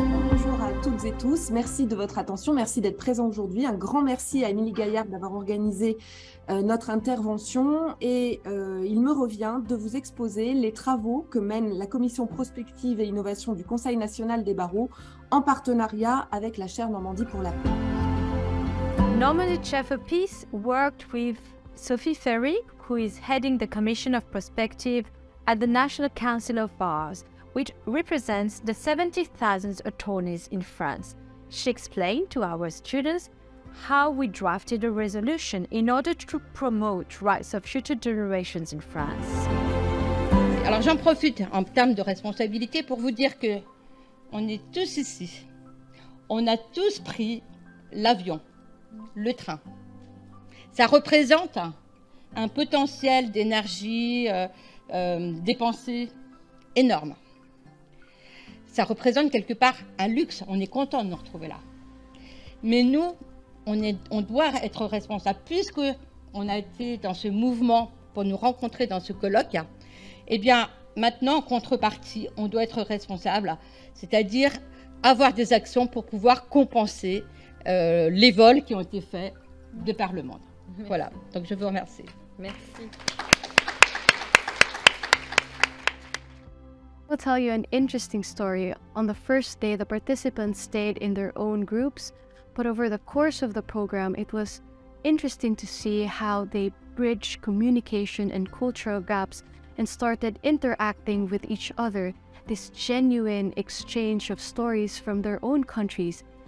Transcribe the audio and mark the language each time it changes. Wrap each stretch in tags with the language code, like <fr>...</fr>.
<fr>Bonjour à toutes et tous, merci de votre attention, merci d'être présents aujourd'hui. Un grand merci à Émilie Gaillard d'avoir organisé notre intervention, et il me revient de vous exposer les travaux que mène la Commission Prospective et Innovation du Conseil national des barreaux en partenariat avec la chaire Normandie pour la paix.</fr> <en>Normandy Chair for Peace worked with Sophie Ferry, who is heading the Commission of Prospective at the National Council of Bars, which represents the 70,000 attorneys in France. She explained to our students how we drafted a resolution in order to promote rights of future generations in France.</en> <fr>Alors j'en profite en termes de responsabilité pour vous dire que on est tous ici, on a tous pris l'avion, le train. Ça représente un potentiel d'énergie dépensé énorme. Ça représente quelque part un luxe, on est content de nous retrouver là. Mais nous, on doit être responsable, puisque on a été dans ce mouvement pour nous rencontrer dans ce colloque. Eh bien, maintenant, en contrepartie, on doit être responsable, c'est-à-dire avoir des actions pour pouvoir compenser les vols qui ont été faits de par le monde. Merci. Voilà, donc je vous remercie. Merci. Bonjour à toutes et tous, merci de votre attention, merci de votre présence aujourd'hui. Un grand merci à Émilie Gaillard d'avoir organisé notre intervention, et il me revient de vous exposer les travaux que mène la Commission Prospective et Innovation du Conseil national des barreaux en partenariat avec la chaire Normandie pour la paix. Voilà, donc je vous remercie. Merci.</fr> <en>I'll tell you an interesting story. On the first day, the participants stayed in their own groups, but over the course of the program, it was interesting to see how they bridged communication and cultural gaps and started interacting with each other, this genuine exchange of stories from their own countries.</en>